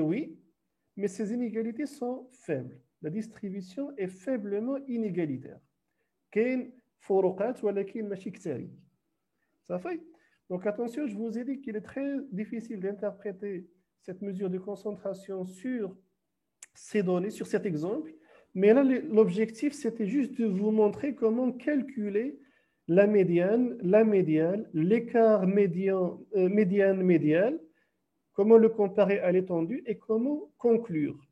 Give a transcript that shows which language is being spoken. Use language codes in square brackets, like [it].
[fr] Oui, mais ces inégalités sont faibles. La distribution est faiblement inégalitaire. [ar] كاين فروقات ولكن ماشي كثيرين. [fr] Ça fait? Donc attention, je vous ai dit qu'il est très difficile d'interpréter cette mesure de concentration sur ces données, sur cet exemple. Mais là, l'objectif, c'était juste de vous montrer comment calculer la médiane, la médiane, l'écart médiane-médial, comment le comparer à l'étendue et comment conclure.